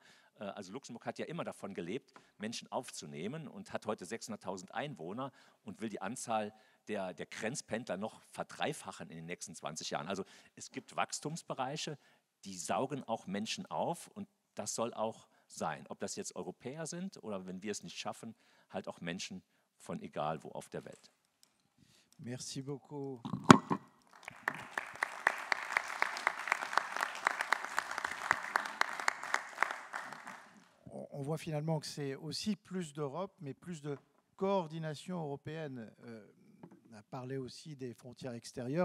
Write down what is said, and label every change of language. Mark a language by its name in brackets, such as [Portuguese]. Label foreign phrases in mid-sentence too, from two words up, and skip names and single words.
[German] Also Luxemburg hat ja immer davon gelebt, Menschen aufzunehmen und hat heute 600.000 Einwohner und will die Anzahl der Grenzpendler noch verdreifachen in den nächsten 20 Jahren. Also es gibt Wachstumsbereiche, die saugen auch Menschen auf und das soll auch sein. Ob das jetzt Europäer sind oder wenn wir es nicht schaffen, halt auch Menschen von egal wo auf der Welt. [French] Merci beaucoup. On voit finalement que c'est aussi plus d'Europe, mais plus de coordination européenne. On a parlé aussi des frontières extérieures.